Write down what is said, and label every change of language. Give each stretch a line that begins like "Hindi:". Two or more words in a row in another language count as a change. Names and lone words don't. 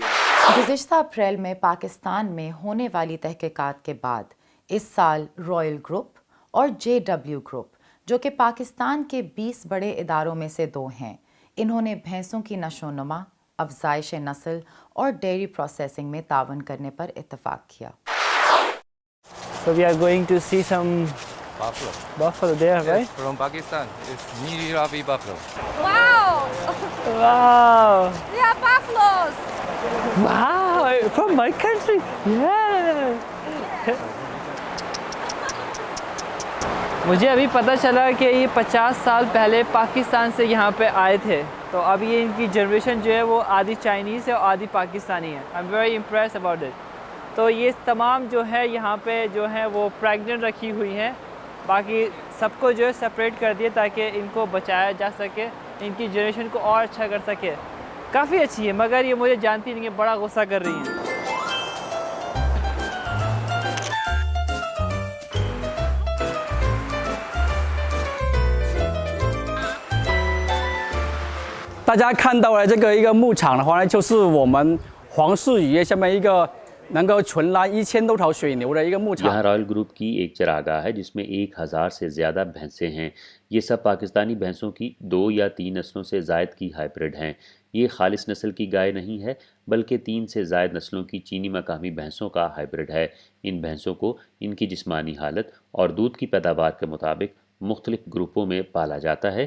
Urdu: گزشتہ اپریل میں پاکستان میں ہونے والی تحقیقات کے بعد اس سال رائل گروپ اور JW گروپ جو کہ پاکستان کے 20 بڑے اداروں میں سے 2 ہیں، انہوں نے بھینسوں کی نشونما، افزائش نسل اور
English: dairy processing
Urdu: میں تعاون کرنے پر اتفاق کیا.
English: So we are going to see some buffalo there, Yes, right? from Pakistan. It's Miri Ravi buffalo. Wow! Wow! They are buffaloes! Wow! From my country? Yeah!
Urdu: مجھے ابھی پتا چلا کہ یہ 50 سال پہلے پاکستان سے یہاں پہ آئے تھے، تو اب یہ ان کی جنریشن جو ہے وہ آدھی چائنیز ہے اور آدھی پاکستانی ہے.
English: I am very impress about it.
Urdu: تو یہ تمام جو ہے یہاں پہ جو ہے وہ پریگنینٹ رکھی ہوئی ہیں، باقی سب کو جو ہے سیپریٹ کر دیے تاکہ ان کو بچایا جا سکے، ان کی جنریشن کو اور اچھا کر سکے. کافی اچھی ہے مگر یہ مجھے جانتی نہیں ہے، بڑا غصہ کر رہی ہیں.
Chinese: 大家看到了这个一个牧场的话呢，就是我们黄氏渔业下面一个能够存栏1000多条水牛的一个牧场。
Urdu: یہاں رائل گروپ کی ایک چراگاہ ہے جس میں 1000 سے زیادہ بھینسیں ہیں. یہ سب پاکستانی بھینسوں کی 2 یا 3 نسلوں سے زائد کی ہائبرڈ ہیں. یہ خالص نسل کی گائے نہیں ہے بلکہ 3 سے زائد نسلوں کی چینی مقامی بھینسوں کا ہائبرڈ ہے. ان بھینسوں کو ان کی جسمانی حالت اور دودھ کی پیداوار کے مطابق مختلف گروپوں میں پالا جاتا ہے.